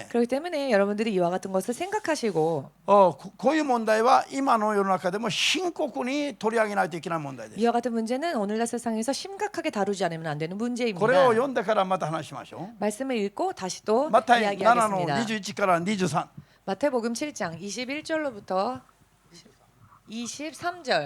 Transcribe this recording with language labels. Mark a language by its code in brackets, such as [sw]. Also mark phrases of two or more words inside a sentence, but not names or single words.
[ko] 그렇기 때문에 여러분들이 이와 같은 것을 생각하시고 [ja] こういう問題は今の世の中でも深刻に取り上げないといけない問題です。 [ko] 이와 같은 문제는 오늘날 세상에서 심각하게 다루지 않으면 안 되는 [ja] これを [ko] 문제입니다. [ja] 読んでからまた話しましょう。 [ko] 말씀을 읽고 다시 또 [ja] マタイ7の [ko] 이야기하겠습니다. [ja] 21から23。 [ko] 마태복음 7장 21절로부터 23절.